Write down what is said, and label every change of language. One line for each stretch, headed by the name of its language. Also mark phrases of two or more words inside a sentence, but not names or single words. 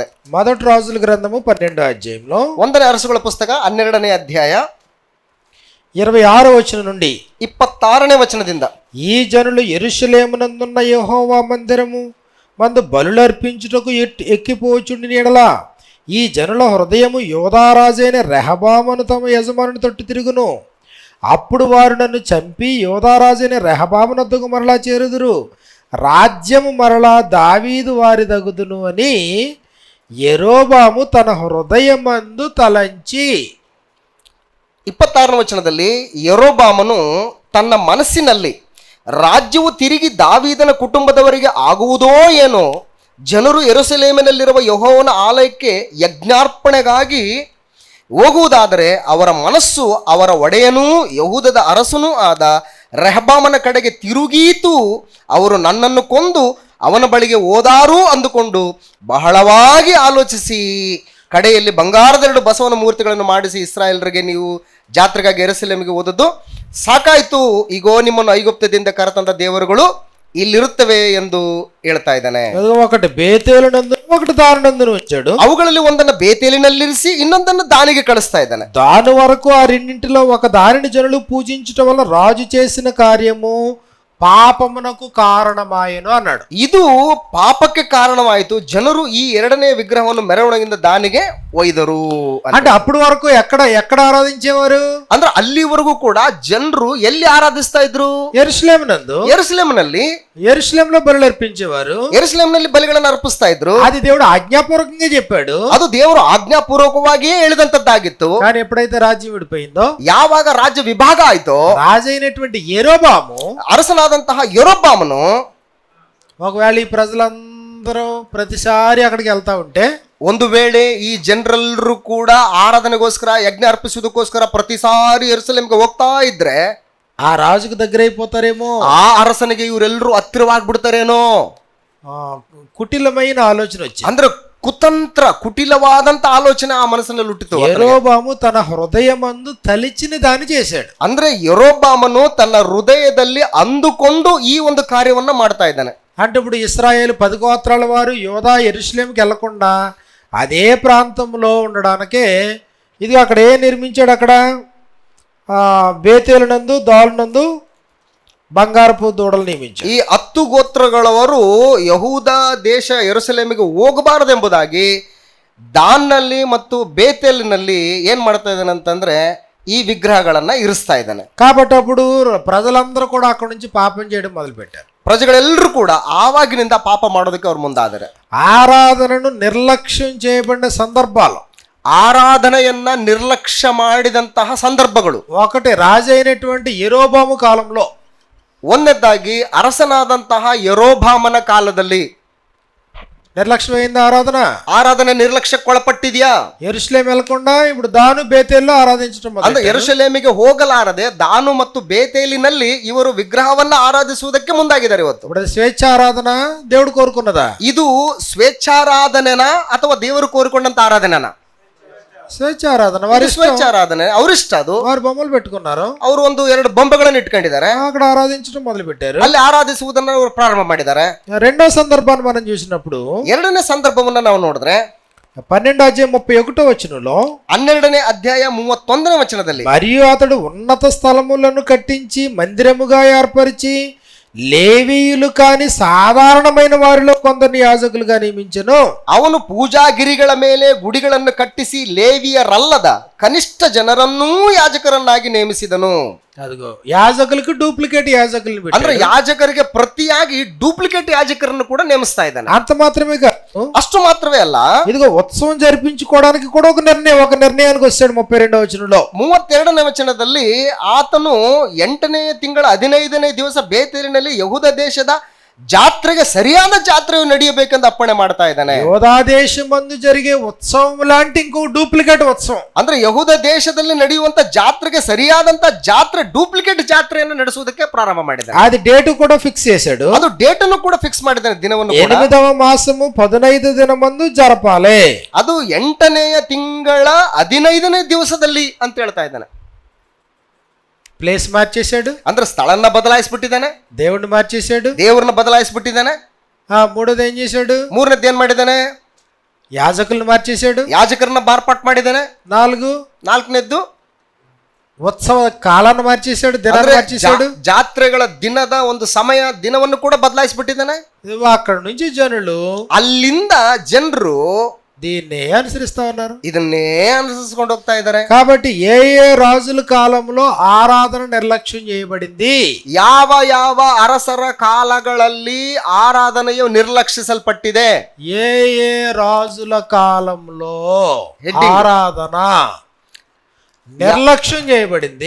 Telugu: మొదటి రాజుల గ్రంథము 12వ అధ్యాయంలో
Kannada: 1ನೇ ಅರಸುಗಳ ಪುಸ್ತಕ 12ನೇ ಅಧ್ಯಾಯ
Telugu: 26వ వచనం నుండి
Kannada: 26ನೇ ವಚನದಿಂದ,
Telugu: ఈ జనులు యెరూషలేమునందున్న యెహోవా మందిరము మందు బలులర్పించుటకు ఎక్కిపోచుండి నీడలా ఈ జనుల హృదయము యోధారాజైన రెహబామును తమ యజమానుని తట్టు తిరుగును. అప్పుడు వారు నన్ను చంపి యోధారాజైన రెహబామునొద్దకు మరలా చేరుదురు. రాజ్యము మరలా దావీదు వారి దగుదును అని యెరోబాము తన హృదయమందు తలంచి.
Kannada: 26ನೇ ವಚನದಲ್ಲಿ ಯೆರೋಬಾಮನು ತನ್ನ ಮನಸ್ಸಿನಲ್ಲಿ, ರಾಜ್ಯವು ತಿರುಗಿ ದಾವೀದನ ಕುಟುಂಬದವರಿಗೆ ಆಗುವುದೋ ಏನೋ, ಜನರು ಯೆರೂಸಲೇಮಿನಲ್ಲಿರುವ ಯೆಹೋವನ ಆಲಯಕ್ಕೆ ಯಜ್ಞಾರ್ಪಣೆಗಾಗಿ ಹೋಗುವುದಾದರೆ ಅವರ ಮನಸ್ಸು ಅವರ ಒಡೆಯನೂ ಯೆಹೂದದ ಅರಸನೂ ಆದ ರೆಹಬಾಮನ ಕಡೆಗೆ ತಿರುಗೀತು. ಅವರು ನನ್ನನ್ನು ಕೊಂದು ಅವನ ಬಳಿಗೆ ಹೋದಾರು ಅಂದುಕೊಂಡು ಬಹಳವಾಗಿ ಆಲೋಚಿಸಿ ಕಡೆಯಲ್ಲಿ ಬಂಗಾರದ 2 ಬಸವನ ಮೂರ್ತಿಗಳನ್ನು ಮಾಡಿಸಿ ಇಸ್ರಾಯೇಲರಿಗೆ, ನೀವು ಜಾತ್ರೆಗಾಗಿ ಯೆರೂಸಲೇಮಿಗೆ ಹೋದದ್ದು ಸಾಕಾಯ್ತು, ಈಗೋ ನಿಮ್ಮನ್ನು ಐಗುಪ್ತದಿಂದ ಕರೆತಂದ ದೇವರುಗಳು ಇಲ್ಲಿರುತ್ತವೆ ಎಂದು ಹೇಳ್ತಾ ಇದ್ದಾನೆ.
Telugu: ఒకటి బేతేలునందు, ఒకటి దానినందును ఉంచాడు.
Kannada: ಅವುಗಳಲ್ಲಿ ಒಂದನ್ನು ಬೇತೇಲಿನಲ್ಲಿರಿಸಿ ಇನ್ನೊಂದನ್ನು ದಾನಿಗೆ ಕಳಿಸ್ತಾ ಇದ್ದಾನೆ.
Telugu: దాని వరకు ఆ రెండింటిలో ఒక దానిని జనులు పూజించటం వల్ల రాజు చేసిన కార్యము పాపమునకు కారణమాయను అన్నాడు.
Kannada: ಇದು ಪಾಪಕ್ಕೆ ಕಾರಣವಾಯಿತು, ಜನರು ಈ ಎರಡನೇ ವಿಗ್ರಹವನ್ನು ಮೆರವಣಿಗೆಯಿಂದ ದಾನಿಗೆ ಒಯ್ದರು
Telugu: అంటే అప్పటి వరకు ఎక్కడ ఎక్కడ ఆరాధించేవారు?
Kannada: ಅಂದ್ರೆ ಅಲ್ಲಿವರೆಗೂ ಕೂಡ ಜನರು ಎಲ್ಲಿ ಆರಾಧಿಸ್ತಾ ಇದ್ರು?
Telugu: యెరూషలేము నందు.
Kannada: ಯೆರೂಸಲೇಮಿನಲ್ಲಿ,
Telugu: యెరూషలేములో బలులు అర్పించేవారు.
Kannada: ಯೆರೂಸಲೇಮಿನಲ್ಲಿ ಬಲಿಗಳನ್ನು ಅರ್ಪಿಸ್ತಾ ಇದ್ರು.
Telugu: అది దేవుడు ఆజ్ఞాపూర్వకంగా చెప్పాడు.
Kannada: ಅದು ದೇವರು ಆಜ್ಞಾಪೂರ್ವಕವಾಗಿಯೇ ಹೇಳಿದಂತದ್ದಾಗಿತ್ತು.
Telugu: కానీ ఎప్పుడైతే రాజ్యం విడిపోయిందో,
Kannada: ಯಾವಾಗ ರಾಜ್ಯ ವಿಭಾಗ ಆಯ್ತೋ,
Telugu: రాజైనటువంటి యెరోబాము
Kannada: ಅರಸನಾದಂತಹ ಯೆರೊಬ್ಬಾಮನು
Telugu: ఒకవేళ ఈ ప్రజలందరూ ప్రతిసారి అక్కడికి వెళ్తా ఉంటే,
Kannada: ಒಂದು ವೇಳೆ ಈ ಜನರೆಲ್ಲರೂ ಕೂಡ ಆರಾಧನೆಗೋಸ್ಕರ ಯಜ್ಞ ಅರ್ಪಿಸುವುದಕ್ಕೋಸ್ಕರ ಪ್ರತಿ ಸಾರಿ ಯೆರೂಸಲೇಮಿಗೆ ಹೋಗ್ತಾ ಇದ್ರೆ
Telugu: ఆ రాజుకు దగ్గర అయిపోతారేమో,
Kannada: ಆ ಅರಸನಿಗೆ ಇವರೆಲ್ಲರೂ ಹತ್ತಿರವಾಗ್ಬಿಡ್ತಾರೇನೋ,
Telugu: కుటిలమైన ఆలోచన వచ్చింది.
Kannada: ಅಂದ್ರೆ ಕುತಂತ್ರ, ಕುಟಿಲವಾದಂತ ಆಲೋಚನೆ ಆ ಮನಸ್ಸಿನಲ್ಲಿ ಹುಟ್ಟಿತು.
Telugu: యెరోబాము తన హృదయమందు తలిచిన దాన్ని చేశాడు.
Kannada: ಅಂದ್ರೆ ಯೆರೊಬ್ಬಾಮನು ತನ್ನ ಹೃದಯದಲ್ಲಿ ಅಂದುಕೊಂಡು ಈ ಒಂದು ಕಾರ್ಯವನ್ನ ಮಾಡ್ತಾ ಇದ್ದಾನೆ.
Telugu: అంటే ఇప్పుడు ఇశ్రాయేలు 10 గోత్రాల వారు యోధా యెరూషలేముకి వెళ్లకుండా అదే ప్రాంతంలో ఉండడానికే ఇది అక్కడ ఏం నిర్మించాడు? అక్కడ బేతేలు నందు దాలు నందు బంగారపు దూడలు నియమించాడు.
Kannada: ಈ 10 ಗೋತ್ರಗಳವರು ಯಹೂದ ದೇಶ ಯೆರೂಸಲೇಮಿಗೆ ಹೋಗಬಾರದೆಂಬುದಾಗಿ ದಾನ್ನಲ್ಲಿ ಮತ್ತು ಬೇತೇಲಿನಲ್ಲಿ ಏನ್ ಮಾಡ್ತಾ ಇದ್ದಾನೆ ಅಂತಂದ್ರೆ ಈ ವಿಗ್ರಹಗಳನ್ನ ಇರಿಸ್ತಾ ಇದ್ದಾನೆ.
Telugu: కాబట్టి అప్పుడు ప్రజలందరూ కూడా అక్కడ నుంచి పాపం చేయడం మొదలుపెట్టారు.
Kannada: ಪ್ರಜೆಗಳೆಲ್ಲರೂ ಕೂಡ ಆವಾಗಿನಿಂದ ಪಾಪ ಮಾಡೋದಕ್ಕೆ ಅವ್ರು ಮುಂದಾದರೆ.
Telugu: ఆరాధనను నిర్లక్ష్యం చేయబడిన సందర్భాలు,
Kannada: ಆರಾಧನೆಯನ್ನ ನಿರ್ಲಕ್ಷ್ಯ ಮಾಡಿದಂತಹ ಸಂದರ್ಭಗಳು.
Telugu: ఒకటి రాజు అయినటువంటి యెరోబాము కాలంలో,
Kannada: ಒಂದನೇದಾಗಿ ಅರಸನಾದಂತಹ ಯೆರೊಬ್ಬಾಮನ ಕಾಲದಲ್ಲಿ
Telugu: నిర్లక్ష్యమైంది ఆరాధన.
Kannada: ಆರಾಧನೆ ನಿರ್ಲಕ್ಷ್ಯಕ್ಕೊಳಪಟ್ಟಿದ್ಯಾ?
Telugu: యెరూషలేం వెళ్లకుండా ఇప్పుడు దాను బేతేల్లో ఆరాధించడం
Kannada: ಅಂದ್ರೆ
Telugu: మొదలుపెట్టారు.
Kannada: ಯೆರೂಸಲೇಮಿಗೆ ಹೋಗಲಾರದೆ ದಾನು ಮತ್ತು ಬೇತೇಲಿನಲ್ಲಿ ಇವರು ವಿಗ್ರಹವನ್ನ ಆರಾಧಿಸುವುದಕ್ಕೆ ಮುಂದಾಗಿದ್ದಾರೆ. ಇವತ್ತು
Telugu: ఇప్పుడు అది స్వేచ్ఛ ఆరాధన, దేవుడు కోరుకున్నదా?
Kannada: ಇದು ಸ್ವೇಚ್ಛಾರಾಧನೆನಾ ಅಥವಾ ದೇವರು ಕೋರಿಕೊಂಡಂತ ಆರಾಧನೆನಾ?
Telugu: స్వేచ్ఛ ఆరాధన. వారి ఇష్టం.
Kannada: ಸ್ವೇಚ್ಛಾರಾಧನೆ ಅವರಿಷ್ಟ. ಅದು
Telugu: వారు బొమ్మలు పెట్టుకున్నారు,
Kannada: ಅವರು ಒಂದು 2 బొమ్మಗಳನ್ನು ఇట్టుಕೊಂಡಿದ್ದಾರೆ,
Telugu: అక్కడ ఆరాధించడం మొదలు పెట్టారు.
Kannada: ಅಲ್ಲಿ ಆರಾಧಿಸುವುದನ್ನು ಅವರು ಪ್ರಾರಂಭ ಮಾಡಿದ್ದಾರೆ.
Telugu: రెండో సందర్భాన్ని మనం చూసినప్పుడు
Kannada: ಎರಡನೇ ಸಂದರ್ಭವನ್ನ ನಾವು ನೋಡಿದ್ರೆ
Telugu: 12వ అధ్యాయం 31వ వచనంలో,
Kannada: 12ನೇ ಅಧ್ಯಾಯ 31ನೇ ವಚನದಲ್ಲಿ,
Telugu: మరియు అతడు ఉన్నత స్థలములను కట్టించి మందిరముగా ఏర్పరిచి లేవీయులు కాని సాధారణమైన వారిలో కొందరిని యాజకులుగా నియమించెను.
Kannada: ಅವನು ಪೂಜಾಗಿರಿಗಳ ಮೇಲೆ ಗುಡಿಗಳನ್ನು ಕಟ್ಟಿಸಿ ಲೇವಿಯರಲ್ಲದ ಕನಿಷ್ಠ ಜನರನ್ನೂ ಯಾಜಕರನ್ನಾಗಿ ನೇಮಿಸಿದನು.
Telugu: అదిగో యాజకులకు డూప్లికేట్ యాజకులను
Kannada: ಅಂದ್ರೆ
Telugu: పెట్టాడు.
Kannada: ಯಾಜಕರಿಗೆ ಪ್ರತಿಯಾಗಿ ಡೂಪ್ಲಿಕೇಟ್ ಯಾಜಕರನ್ನು ಕೂಡ ನೇಮಿಸ್ತಾ ಇದ್ದಾನೆ.
Telugu: అంత మాత్రమే కాదు,
Kannada: ಅಷ್ಟು ಮಾತ್ರವೇ ಅಲ್ಲ,
Telugu: ఇదిగో ఉత్సవం జరిపించుకోవడానికి కూడా ఒక నిర్ణయానికి వచ్చాడు. 32వ వచనంలో
Kannada: 32ನೇ ವಚನದಲ್ಲಿ ಆತನು 8ನೇ ತಿಂಗಳ 15ನೇ ದಿವಸ ಬೇತೇಲಿನಲ್ಲಿ ಯಹೂದ ದೇಶದ ಜಾತ್ರೆಗೆ ಸರಿಯಾದ ಜಾತ್ರೆಯು ನಡೆಯಬೇಕೆಂದು ಅಪ್ಪಣೆ ಮಾಡ್ತಾ ಇದ್ದಾನೆ.
Telugu: యోధా దేశమందు జరిగే ఉత్సవం లాంటి ఇంకో డూప్లికేట్ ఉత్సవం,
Kannada: ಅಂದ್ರೆ ಯಹೂದ ದೇಶದಲ್ಲಿ ನಡೆಯುವಂತ ಜಾತ್ರೆಗೆ ಸರಿಯಾದಂತ ಜಾತ್ರೆ, ಡೂಪ್ಲಿಕೇಟ್ ಜಾತ್ರೆಯನ್ನು ನಡೆಸುವುದಕ್ಕೆ ಪ್ರಾರಂಭ ಮಾಡಿದ್ದಾನೆ.
Telugu: అది డేట్ కూడా ఫిక్స్ చేశాడు.
Kannada: ಅದು ಡೇಟ್ ಅನ್ನು ಕೂಡ ಫಿಕ್ಸ್ ಮಾಡಿದ್ದಾನೆ, ದಿನವನ್ನು ಕೂಡ.
Telugu: 8వ మాసము 15 దినమందు జరపాలి.
Kannada: ಅದು 8ನೇ ತಿಂಗಳ 15ನೇ ದಿವಸದಲ್ಲಿ ಅಂತ ಹೇಳ್ತಾ ಇದ್ದಾನೆ.
Telugu: ప్లేస్ మార్చేశాడు,
Kannada: ಅಂದ್ರೆ ಸ್ಥಳನ್ನ ಬದಲಾಯಿಸ್ಬಿಟ್ಟಿದ್ದಾನೆ,
Telugu: దేవుడిని మార్చేశాడు.
Kannada: ದೇವರನ್ನ ಬದಲಾಯಿಸ್ಬಿಟ್ಟಿದ್ದಾನೆ.
Telugu: మూడోది ఏం చేశాడు?
Kannada: 3ನೇದ್ದು ಏನ್ ಮಾಡಿದ್ದಾನೆ?
Telugu: యాజకులను మార్చేశాడు.
Kannada: ಯಾಜಕರನ್ನ ಮಾರ್ಪಾಟ್ ಮಾಡಿದ್ದಾನೆ. 4ನೇದ್ದು
Telugu: ఉత్సవ కాలాన్ని మార్చేశాడు, దినాన్ని మార్చేశాడు.
Kannada: ಜಾತ್ರೆಗಳ ದಿನದ ಒಂದು ಸಮಯ, ದಿನವನ್ನು ಕೂಡ ಬದಲಾಯಿಸ್ಬಿಟ್ಟಿದ್ದಾನೆ.
Telugu: అక్కడ నుంచి జనులు
Kannada: ಅಲ್ಲಿಂದ ಜನರು
Telugu: దీన్నే అనుసరిస్తా ఉన్నారు.
Kannada: ಇದನ್ನೇ ಅನುಸರಿಸಿಕೊಂಡು ಹೋಗ್ತಾ ಇದ್ದಾರೆ.
Telugu: కాబట్టి ఏ రాజుల కాలంలో ఆరాధన నిర్లక్ష్యం చేయబడింది,
Kannada: ಯಾವ ಯಾವ ಅರಸರ ಕಾಲಗಳಲ್ಲಿ ಆರಾಧನೆಯು ನಿರ್ಲಕ್ಷಿಸಲ್ಪಟ್ಟಿದೆ,
Telugu: ఏ రాజుల కాలంలో ఆరాధన నిర్లక్ష్యం చేయబడింది,